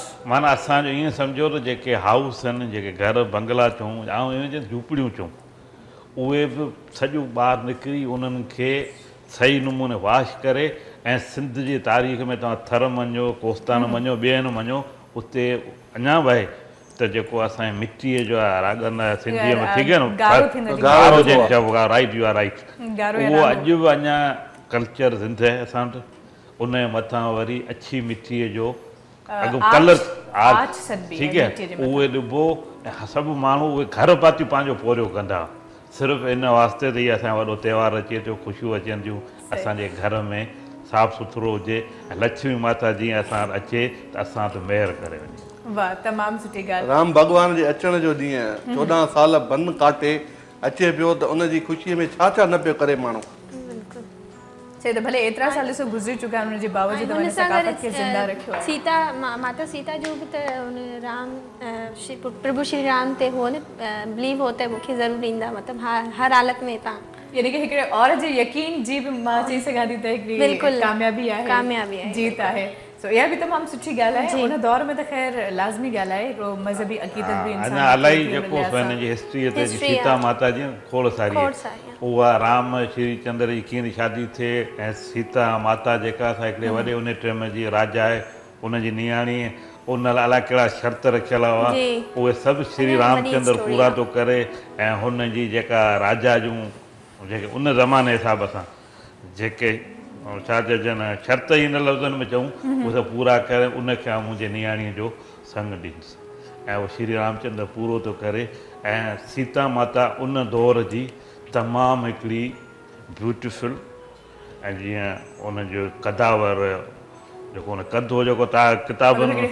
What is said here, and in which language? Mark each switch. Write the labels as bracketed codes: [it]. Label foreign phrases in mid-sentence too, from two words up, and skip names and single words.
[sd] माना असांजो ईअं सम्झो त जेके हाउस आहिनि जेके घर बंगला चऊं ऐं इहे झूपड़ियूं चऊं उहे बि सॼो ॿाहिरि निकिरी उन्हनि खे सही नमूने वॉश करे ऐं सिंध जी तारीख़ में तव्हां थर मञो कोस्तान मञो ॿियनि मञो उते अञा बि आहे त जेको असांजे मिटीअ जो आहे रागन सिंधीअ में थी गयो न गारो जंहिंखे चइबो आहे, [en] right you are right, [sd] उहो अॼु बि अञा कल्चर ज़िंदह आहे असां वटि। उन जे मथां वरी अछी मिटीअ जो अॻु कलर आर्च ठीकु आहे उहे ॾिबो ऐं सभु माण्हू उहे घर पाती पंहिंजो पोरियो कंदा सिर्फ़ु इन वास्ते त इहा असांजो वॾो त्योहार अचे थो, ख़ुशियूं अचनि थियूं असांजे घर में साफ़ु सुथिरो हुजे ऐं लक्ष्मी माता जीअं असां अचे त असां त महिर करे वञे। वाह, तमामु सुठी ॻाल्हि। राम भॻवान जे अचण जो ॾींहुं 14 साल बंदि काटे अचे पियो त उनजी ख़ुशीअ में छा छा न पियो करे माण्हू। चए त भले एतिरा साल सो गुज़री चुका आहिनि उनजे बावजूद उन सकाफ़त खे ज़िंदा रखियो आहे। सीता माता सीता जो बि त उन राम प्रभु श्री राम ते हो न बिलीव हो त मूंखे ज़रूरु ईंदा, मतिलबु हर हालत में तव्हां यानी कि हिकिड़े औरत जे यकीन जी बि मां चई सघां थी त हिकिड़ी कामयाबी आहे, जीत आहे। सो इहा बि तमामु सुठी ॻाल्हि आहे। उन दौर में त ख़ैर लाज़मी ॻाल्हि आहे, हिकिड़ो मज़हबी अक़ीदत बि अञा इलाही जेको हिन जी हिस्ट्रीअ ते सीता माता जी खोड़ सारी आहे उहा राम श्री चंद्र जी कीअं शादी थिए ऐं सीता माता जेका असां हिकिड़े वॾे उन टाइम जी राजा आहे उनजी नियाणी उन लाइ अलाए कहिड़ा शर्त रखियल हुआ उहे सभु श्री रामचंद्र पूरा थो करे ऐं हुन जी जेका राजा जूं जेके उन ज़माने हिसाब सां जेके छा चइजनि शर्त ई हिन लफ़्ज़नि में चऊं उहे सभु पूरा करे उनखे मुंहिंजे नियाणीअ जो संग ॾींदुसि ऐं उहो श्री रामचंद्र पूरो थो करे ऐं सीता माता उन दौर जी तमामु हिकिड़ी ब्यूटीफुल ऐं जीअं उनजो कदावर जेको हुन कदो जेको तव्हां किताबनि में